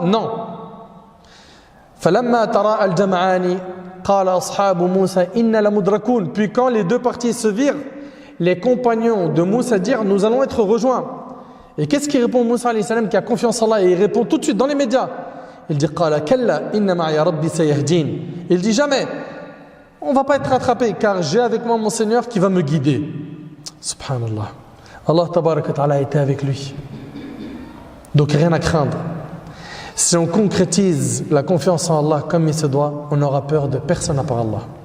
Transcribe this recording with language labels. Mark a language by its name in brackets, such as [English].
[French] Non. [Arabic] فَلَمَّا تَرَاءَ الْجَمْعَانِ قَالَ أَصْحَابُ مُوسَى إِنَّا لَمُدْرَكُونَ. [French] Puis quand les deux parties se virent, les compagnons de Moussa dirent: nous allons être rejoints. Et qu'est-ce qu'il répond Moussa alayhi salam qui a confiance en Allah? Et il répond tout de suite dans les médias. Il dit: [Arabic] قَالَ كَلَّا إِنَّ مَعِيَ رَبِّي سَيَهْدِينِ. [French] Il dit jamais: on ne va pas être rattrapé car j'ai avec moi mon Seigneur qui va me guider. Subhanallah. Allah tabaraka wa ta'ala était avec lui. Donc rien à craindre. Si on concrétise la confiance en Allah comme il se doit, on n'aura peur de personne à part Allah.